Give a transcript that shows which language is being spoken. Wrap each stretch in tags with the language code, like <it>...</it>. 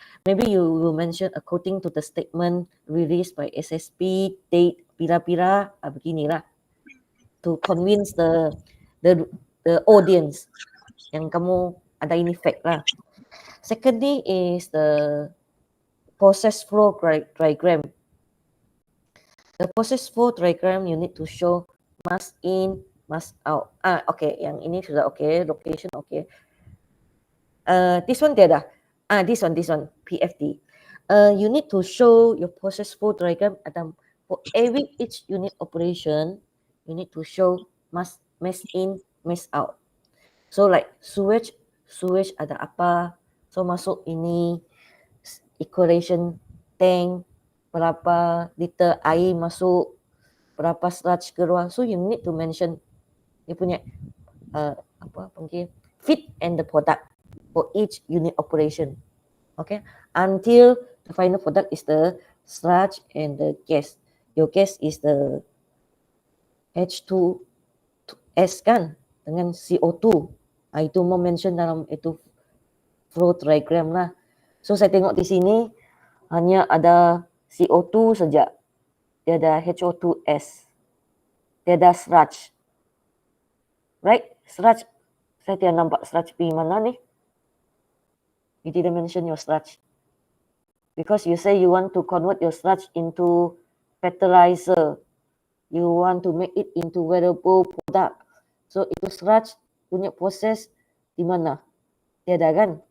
<en>Maybe you will mention according to the statement released by SSP date</en> <ms>pira-pira beginilah</ms> <en>to convince the audience</en> <ms>yang kamu ada ini</ms> <en>fake lah. Secondly is the process flow diagram. The process flow diagram you need to show mass in, mass out.</en> <ms>Okay, yang ini sudah okay, location okay.</ms> <en>This one</en> <ms>tiada.</ms> <en>This one, PFD. You need to show your process flow diagram for every each unit operation. You need to show mass in, mass out. So like</en> <ms>sewage ada apa? So masuk ini equalization tank, berapa liter air masuk, berapa sludge keluar.</ms> <en>So you need to mention</en> <ms>dia punya</ms> <en>feed and the product for each unit operation. Okay, until the final product is the sludge and the gas. Your gas is the H2S</en> <ms>kan dengan</ms> <en>CO2.</en> <ms>Itu mau mention dalam itu flow diagram lah. So saya tengok di sini hanya ada CO2 saja. Dia ada HO2S. Dia ada sludge.</ms> <en>Right?</en> <ms>Sludge. Saya tidak nampak sludge pergi mana ni.</ms> <en>You didn't mention your sludge. Because you say you want to convert your sludge into fertilizer, you want to make it into wearable product.</en> <ms>So itu sludge punya proses di mana? Tiada kan?</ms>